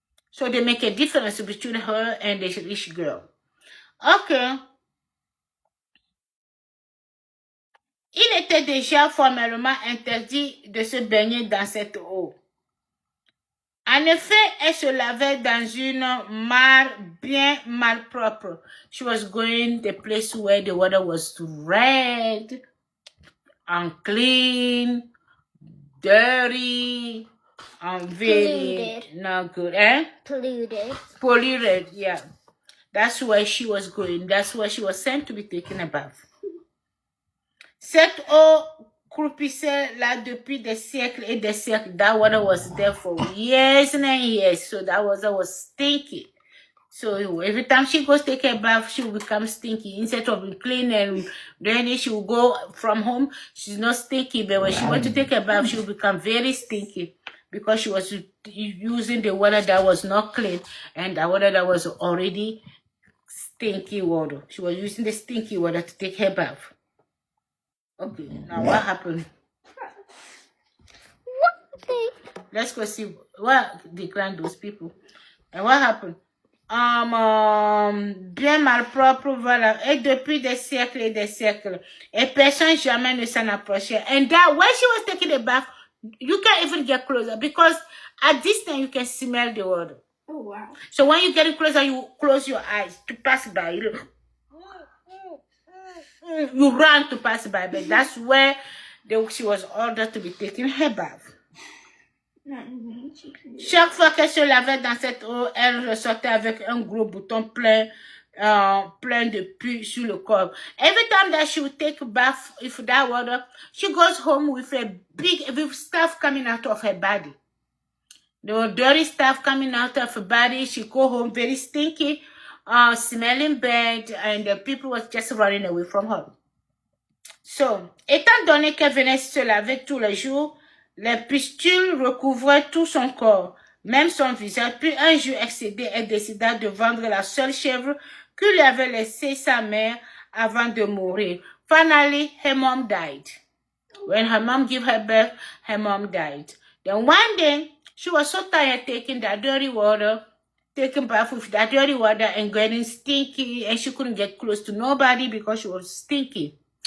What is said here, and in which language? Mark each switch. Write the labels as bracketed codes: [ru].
[en] So they make a difference between her and the rich girl. Okay. [fr] Il était déjà formellement interdit de se baigner dans cette eau. En effet, elle se lavait dans une mare bien malpropre. [en] She was going the place where the water was red, unclean, dirty, very polluted. not good, eh? Polluted, yeah. That's where she was going. That's where she was sent to be taken a bath. [fr] Cette eau croupissait là depuis des siècles et des siècles. [en] That water was there for years and years. So that water was stinky. So every time she goes take a bath, she will become stinky. Instead of being clean and then she will go from home, she's not stinky. But when she went to take a bath, she will become very stinky because she was using the water that was not clean and the water that was already stinky water. She was using the stinky water to take her bath. Okay, now what happened? Let's go see what declined those people. And what happened? [fr] Bien malpropre, voilà. Et depuis des siècles et des siècles. Et personne jamais ne s'en approchait. [en] And that, when she was taking a bath, you can't even get closer because at this time you can smell the water. Oh, wow. So when you get closer, you close your eyes to pass by. You run to pass by, but that's where she was ordered to be taking her bath. [fr] Chaque fois qu'elle se lavait dans cette eau, elle ressortait avec un gros bouton plein de pus sur le corps. [en] Every time that she would take a bath with that water, she goes home with with stuff coming out of her body. The dirty stuff coming out of her body. She go home very stinky, smelling bad, and the people was just running away from her. [fr] So, étant donné qu'elle venait se laver tous les jours, les pustules recouvraient tout son corps, même son visage. Puis un jour excédé, elle décida de vendre la seule chèvre que lui avait laissée sa mère avant de mourir. [en] Finally, her mom died. When her mom gave her birth, her mom died. Then one day, she was so tired taking that dirty water, taking bath with that dirty water and getting stinky, and she couldn't get close to nobody because she was stinky.